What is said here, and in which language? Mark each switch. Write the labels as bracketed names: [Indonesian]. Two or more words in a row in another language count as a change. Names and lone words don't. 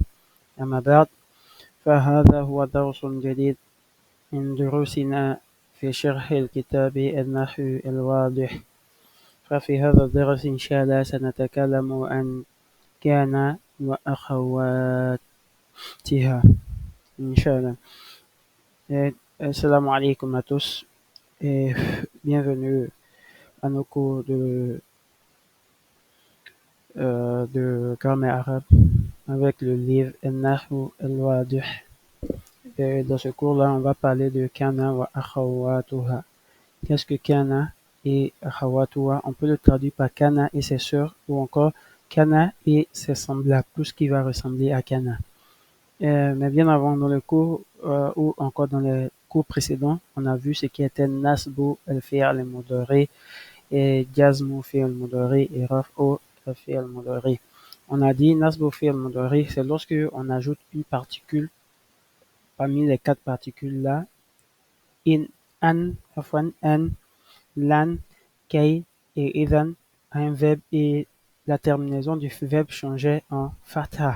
[Arabic] أما بعد، فهذا هو درس جديد من دروسنا في شرح الكتاب النحو الواضح. ففي هذا الدرس إن شاء الله سنتكلم عن كان وأخواتها إن شاء الله. السلام عليكم [French] à tous et bienvenue à nos cours de grammaire arabe avec le livre Al-Nahwu al-Wadih. Et dans ce cours-là, on va parler de [Arabic] كان وأخواتها. [French] Qu'est-ce que Kana et akhawatuha? On peut le traduire par Kana et ses sœurs ou encore Kana et ses semblables, tout ce qui va ressembler à Kana. Mais bien avant, dans le cours ou encore dans les cours précédents, on a vu ce qui était [Arabic] نصب الفعل المضارع [French] et [Arabic] جزم فعل المضارع [French] et [Arabic] رفع الفعل المضارع. [French] On a dit [Arabic] نصب فعل المضارع, [French] c'est lorsque on ajoute une particule parmi les quatre particules là, [Arabic] إن، أن، لن، كي [French] et idhan, un verbe et la terminaison du verbe changeait en fatha.